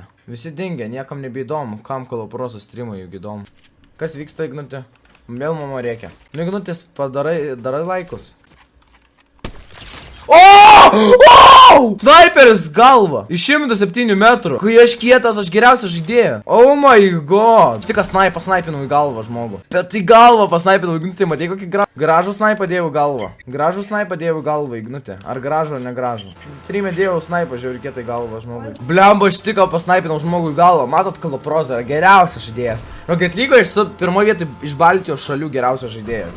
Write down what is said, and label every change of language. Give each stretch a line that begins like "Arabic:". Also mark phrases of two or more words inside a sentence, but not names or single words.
Lithuanian: Visi dingę, niekam nebeįdomu, kam Kalaprosas streamai juk įdomu. Kas vyksta, Ignutė? Vėl mama reikia. Nu, Ignutis, darai laikus. Sniperis galva! Iš 107 metrų. Kai aš kietas, aš geriausias žaidėjas.
English: Oh my god.
Lithuanian: Aš tik pasnaipinau į galvą žmogų. Bet į galvą pasnaipinau, Ignutė, matai kokį gražų snaipą dėjau galvą. Gražų snaipą dėjau galvą, Ignutė. Ar gražų, ar negražų? Trime dėjau snaipą, žiūrėjau kietai galvą žmogui. Blemba, aš tik pasnaipinau žmogui į galvą. Matot, Kalaprosas yra geriausias žaidėjas. Rocket League aš su pirmoje vietoje iš Baltijos šalių geriausias žaidėjas.